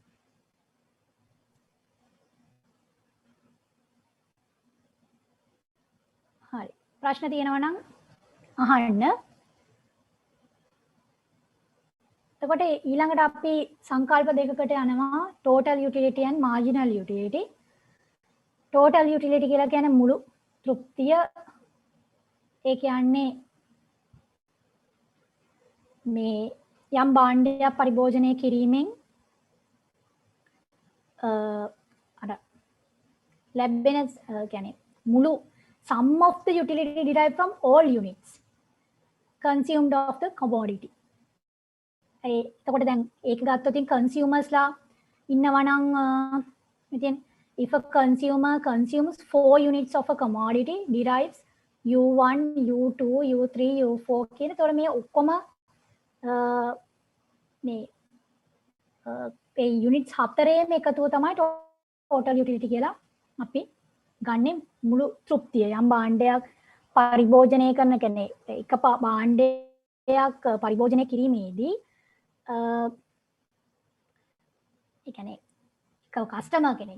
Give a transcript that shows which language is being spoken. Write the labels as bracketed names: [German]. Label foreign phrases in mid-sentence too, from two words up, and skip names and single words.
[Sinhala] හරි. ප්‍රශ්න තියෙනවා නම් අහන්න. එතකොට ඊළඟට අපි සංකල්ප දෙකකට යනවා [English] total utility and marginal utility. total utility [Sinhala] කියලා කියන්නේ මුළු තෘප්තිය. ඒ කියන්නේ මේ යම් භාණ්ඩයක් පරිභෝජනය කිරීමෙන් අර ලැබෙන කියන්නේ මුළු [English] sum of the utility derived from all units consumed of the commodity. [Sinhala] එතකොට දැන් ඒක ගත්තොත් consumers ලා ඉන්නවා නම් ඉතින් [English] if a consumer consumes 4 units of a commodity derives U1, U2, U3, U4 [Sinhala] කියන. එතකොට මේ ඔක්කොම මේ ඒ යුනිට්ස් හතරේම එකතුව තමයි [English] total utility [Sinhala] කියලා අපි ගන්නේ මුළු තෘප්තිය. යම් භාණ්ඩයක් පරිභෝජනය කරන කෙනේ එක භාණ්ඩයක් පරිභෝජනය කිරීමේදී ඒ කියන්නේ කස්ටමර් කෙනෙක්